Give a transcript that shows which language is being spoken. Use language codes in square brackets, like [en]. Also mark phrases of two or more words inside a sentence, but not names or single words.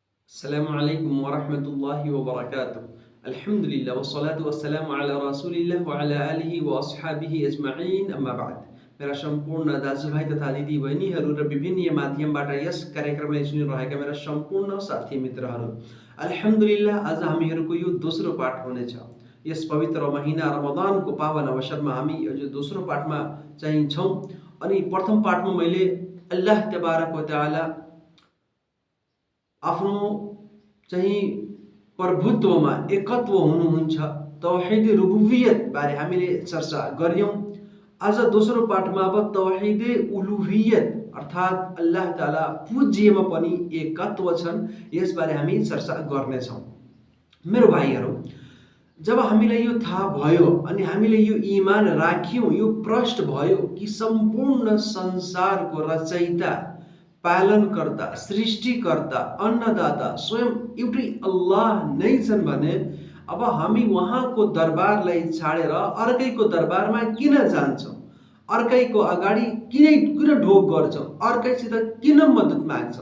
[ar] السلام عليكم ورحمة الله وبركاته. الحمد لله والصلاة والسلام على رسول الله وعلى آله وأصحابه أجمعين، أما بعد. [ne] मेरा सम्पूर्ण दाजुभाइ तथा दिदी बहिनीहरू र विभिन्न माध्यमबाट यस कार्यक्रमलाई सुनिरहेका मेरा सम्पूर्ण साथी मित्रहरू, अल्हम्दुलिल्लाह आज हामीहरूको यो दोस्रो पाठ हुनेछ। यस पवित्र महिना रमजानको पावन अवसरमा हामी यो दोस्रो पाठमा चाहिँ छौँ। अनि प्रथम पाठमा मैले अल्लाह [ar] تبارك وتعالى [ne] आफ्नो चाहिँ प्रभुत्वमा एकत्व हुनुहुन्छ, [ar] توحيد ربوبية [ne] बारे हामीले चर्चा गर्यौं। आज दोस्रो पाठमा अब [ar] توحيد ألوهية [ne] अर्थात् अल्लाह ताला पूज्यमा पनि एकत्व छन्, यसबारे हामी चर्चा गर्नेछौँ। मेरो भाइहरू, जब हामीलाई यो थाहा भयो अनि हामीले यो इमान राख्यौं, यो प्रष्ट भयो कि सम्पूर्ण संसारको रचयिता, पालनकर्ता, सृष्टिकर्ता, अन्नदाता स्वयं एउटै अल्लाह नै छन् भने अब हामी उहाँको दरबारलाई छाडेर अर्कैको दरबारमा किन जान्छौँ, अर्कैको अगाडि किन ढोक गर्छौँ, अर्कैसित किन मद्दत माग्छौँ?